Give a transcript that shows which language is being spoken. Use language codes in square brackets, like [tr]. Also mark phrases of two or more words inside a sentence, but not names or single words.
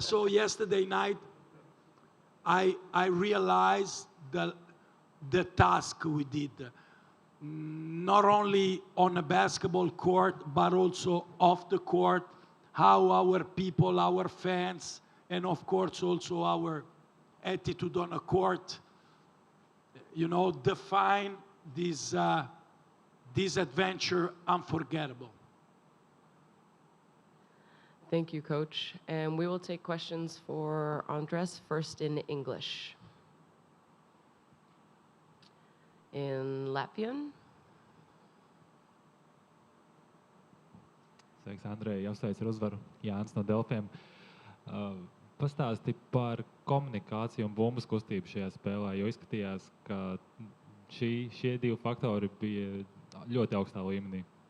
[en] So yesterday night, I realized the task we did, not only on a basketball court, but also off the court, how our people, our fans, and of course also our attitude on a court, define this adventure unforgettable. Thank you, Coach. And we will take questions for Andres, first in English. In Latvian? [lv] Sveiks, Andrej. Apsveic ar uzvaru. Jānis no Delfiem. Pastāsti par komunikāciju un bumbas kustību šajā spēlē, jo izskatījās, ka šie 2 faktori bija ļoti augstā līmenī.